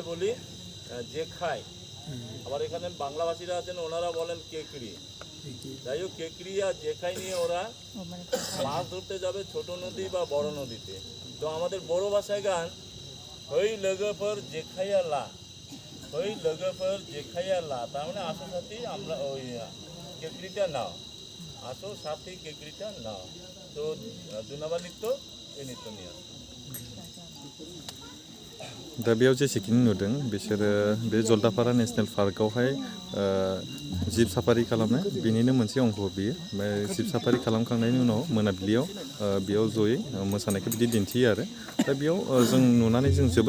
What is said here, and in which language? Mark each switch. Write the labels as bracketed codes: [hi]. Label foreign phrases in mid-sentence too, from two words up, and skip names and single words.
[bn] বলি যে খায় আবার এখানে বাংলাভাষীরা আছেন ওনারা বলেন কেকড়ি যাই হোক কেকড়ি আর জেখাই নিয়ে ওরা মাছ ধরতে যাবে ছোট নদী বা বড় নদীতে তো আমাদের বড় ভাষায় গান [brx] होइ लोगोफोर जेखाइया ला होइ लोगोफोर जेखाइया ला [bn] তার মানে আসো সাথী আমরা ওই কেকড়িটা নাও আসো সাথী কেকড়িটা নাও তো 2 নম্বর নৃত্য এই নৃত্য নিয়ে [brx] दा बेयाव जेसेखिनि नुदों बिसोरो बे जलदापारा नेसनेल पार्कआवहाय [en] jeep safari [brx] खालामनाय बेनिनो मोनसे अंग बियो ओमफ्राय [en] jeep safari [brx] खालामखांनायनि उनाव मोनाबिलियाव बेयाव जयै मोसानायखौ बिदि दिन्थियो आरो दा बेयाव जों नुनानै जों जोबोद